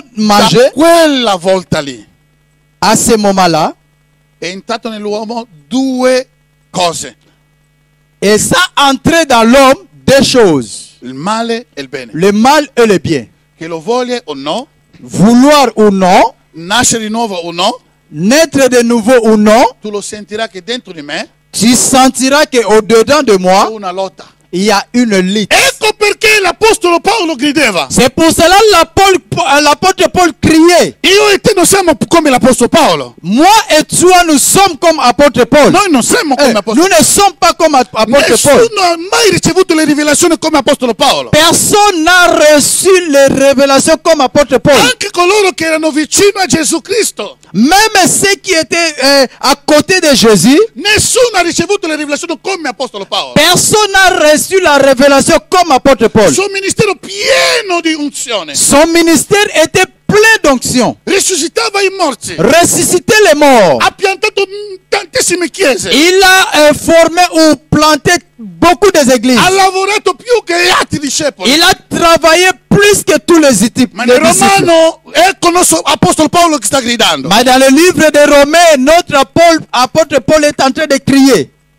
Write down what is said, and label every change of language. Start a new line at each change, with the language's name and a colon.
Italian: da
French: manger,
Italian: quella volta lì
French: à ce moment-là,
Italian: è entrato nell'uomo due cose,
French: et ça entrait dans l'homme deux choses,
Italian: il male e il bene.
French: le mal et le bien.
Italian: Che lo voglia o no,
French: Vouloir ou non,
Italian: nascere di nuovo o no,
French: naître de nouveau ou non,
Italian: tu lo sentirai che dentro di me
French: tu sentiras qu'au-dedans de
Italian: c'è
French: moi,
Italian: una lotta.
French: il y a une lutte.
Italian: Ecco perché l'apostolo Paolo gridava.
French: C'est pour cela l'apôtre Paul criait.
Italian: Io e te non siamo come l'apostolo Paolo.
French: Moi et toi, nous sommes comme apôtre Paul.
Italian: Noi non siamo come l'apostolo
French: Nous ne sommes pas comme apôtre Paul.
Italian: Nessuno ha mai ricevuto le rivelazioni come apostolo Paolo.
French: Personne n'a reçu les révélations comme apôtre Paul.
Italian: Anche coloro che erano vicino a Gesù Cristo.
French: Même ceux qui étaient à côté de Jésus,
Italian: Nessuno ha ricevuto le rivelazioni come apostolo Paolo.
French: personne n'a reçu la révélation comme apôtre Paul.
Italian: Il suo ministero pieno di unzione.
French: Son ministère était plein d'onction.
Italian: Risuscitava i morti.
French: Ressusciter les morts.
Italian: Ha piantato tantissime chiese.
French: Il a formé ou planté beaucoup des églises.
Italian: Ha lavorato più che gli altri discepoli.
French: Il a travaillé plus que tous les disciples.
Italian: Ma nel Romano, ecco il nostro apostolo Paolo che sta gridando.
French: Mais dans le livre des Romains, notre apôtre Paul est en train de crier.